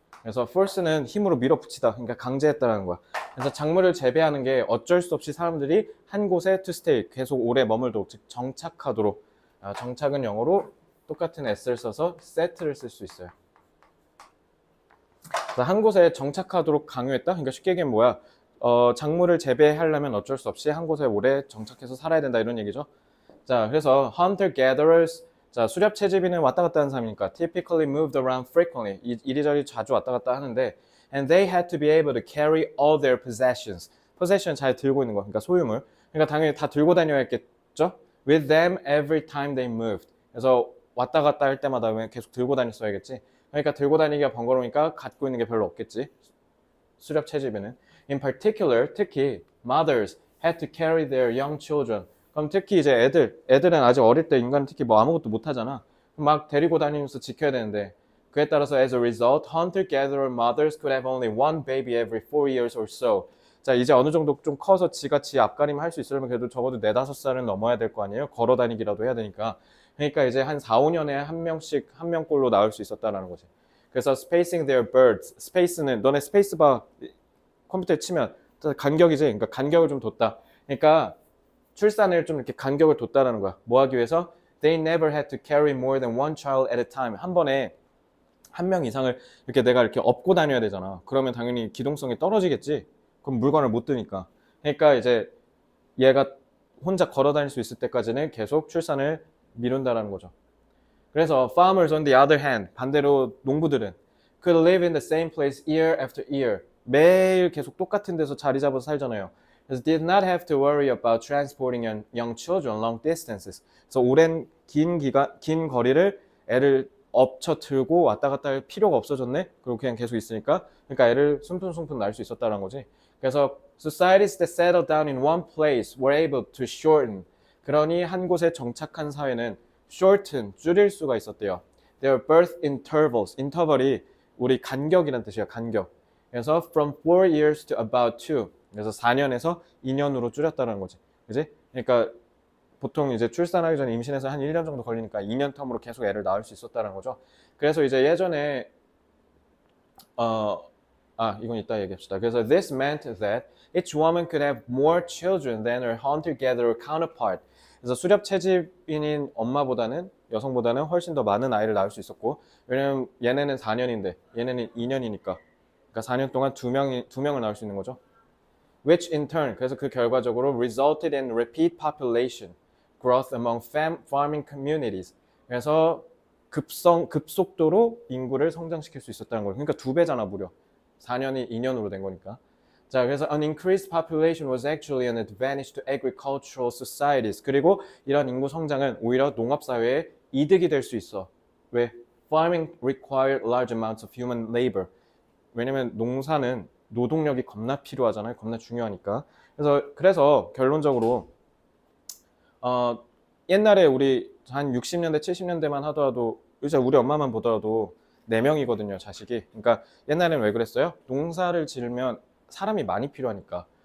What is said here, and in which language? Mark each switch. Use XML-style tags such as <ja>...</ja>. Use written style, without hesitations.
<ko>그래서 force는 힘으로 밀어붙이다, 그러니까 강제했다라는 거야. 그래서 작물을 재배하는 게 어쩔 수 없이 사람들이 한 곳에</ko> <en>to stay,</en> <ko>계속 오래 머물도록, 즉 정착하도록. 정착은 영어로 똑같은 s를 써서 set를 쓸 수 있어요. 한 곳에 정착하도록 강요했다? 그러니까 쉽게 얘기하면 뭐야? 작물을 재배하려면 어쩔 수 없이 한 곳에 오래 정착해서 살아야 된다, 이런 얘기죠.</ko> <en>자, 그래서 hunter-gatherers,</en> <ko>자, 수렵 채집인은 왔다 갔다 하는 사람이니까</ko> <en>typically moved around frequently,</en> <ko>이리저리 자주 왔다 갔다 하는데,</ko> <en>and they had to be able to carry all their possessions.</en> <ko>possession 잘 들고 있는 거, 그러니까 소유물. 그러니까 당연히 다 들고 다녀야 했겠죠?</ko> <en>with them every time they moved.</en> <ko>그래서 왔다 갔다 할 때마다 계속 들고 다녔어야겠지. 그러니까 들고 다니기가 번거로우니까 갖고 있는 게 별로 없겠지. 수렵 채집에는.</ko> <en>In particular,</en> <ko>특히</ko> <en>mothers had to carry their young children.</en> <ko>그럼 특히 이제 애들은 아직 어릴 때 인간은 특히 뭐 아무것도 못 하잖아. 막 데리고 다니면서 지켜야 되는데, 그에 따라서</ko> <en>as a result, hunter-gatherer mothers could have only one baby every 4 years or so.</en> <ko>자, 이제 어느 정도 좀 커서 지가 지 앞가림 할 수 있으려면 그래도 적어도 4, 5살은 넘어야 될 거 아니에요? 걸어 다니기라도 해야 되니까. 그러니까 이제 한 4, 5년에 한 명씩, 한 명꼴로 낳을 수 있었다라는 거지. 그래서</ko> <en>spacing their births,</en> <ko>space는 너네 스페이스바 컴퓨터에 치면 간격이지. 그러니까 간격을 좀 뒀다. 그러니까 출산을 좀 이렇게 간격을 뒀다라는 거야. 뭐 하기 위해서?</ko> <en>They never had to carry more than one child at a time.</en> <ko>한 번에 한 명 이상을 이렇게 내가 이렇게 업고 다녀야 되잖아. 그러면 당연히 기동성이 떨어지겠지. 그럼 물건을 못 드니까. 그러니까 이제 얘가 혼자 걸어 다닐 수 있을 때까지는 계속 출산을 미룬다라는 거죠.</ko> <en>그래서 farmers on the other hand,</en> <ko>반대로 농부들은</ko> <en>could live in the same place year after year.</en> <ko>매일 계속 똑같은 데서 자리 잡아서 살잖아요.</ko> <en>그래서 did not have to worry about transporting young children long distances.</en> <ko>그래서 긴 거리를 애를 엎쳐 들고 왔다 갔다 할 필요가 없어졌네. 그리고 그냥 계속 있으니까. 그러니까 애를 숨풍숨풍 낳을 수 있었다는 거지.</ko> <en>그래서 societies that settled down in one place were able to shorten.</en> <ko>그러니 한 곳에 정착한 사회는 shorten, 줄일 수가 있었대요.</ko> <en>Their birth intervals.</en> <ko>interval이 우리 간격이라는 뜻이야, 간격.</ko> <en>그래서 from 4 years to about 2.</en> <ko>그래서 4년에서 2년으로 줄였다는 거지. 그지? 그러니까 보통 이제 출산하기 전에 임신해서 한 1년 정도 걸리니까 2년 텀으로 계속 애를 낳을 수 있었다는 거죠. 그래서 이제 예전에 이건 이따 얘기합시다.</ko> <en>그래서 this meant that each woman could have more children than her hunter-gatherer counterpart.</en> <ko>그래서 수렵 채집인인 엄마보다는 여성보다는 훨씬 더 많은 아이를 낳을 수 있었고, 왜냐면 얘네는 4년인데 얘네는 2년이니까, 그러니까 4년 동안 두 명을 낳을 수 있는 거죠.</ko> <en>Which in turn,</en> <ko>그래서 그 결과적으로</ko> <en>resulted in repeat population growth among farming communities.</en> <ko>그래서 급속도로 인구를 성장시킬 수 있었다는 거예요. 그러니까 2배잖아, 무려. 4년이 2년으로 된 거니까.</ko> <en>자, 그래서 an increased population was actually an advantage to agricultural societies.</en> <ko>그리고 이런 인구 성장은 오히려 농업 사회에 이득이 될 수 있어. 왜?</ko> <en>Farming required large amounts of human labor.</en> <ko>왜냐면 농사는 노동력이 겁나 필요하잖아요. 겁나 중요하니까. 그래서 결론적으로 옛날에 우리 한 60년대, 70년대만 하더라도 이제 우리 엄마만 보더라도 4명이거든요, 자식이. 그러니까 옛날에는 왜 그랬어요? 농사를 지으면 사람이 많이 필요하니까.</ko>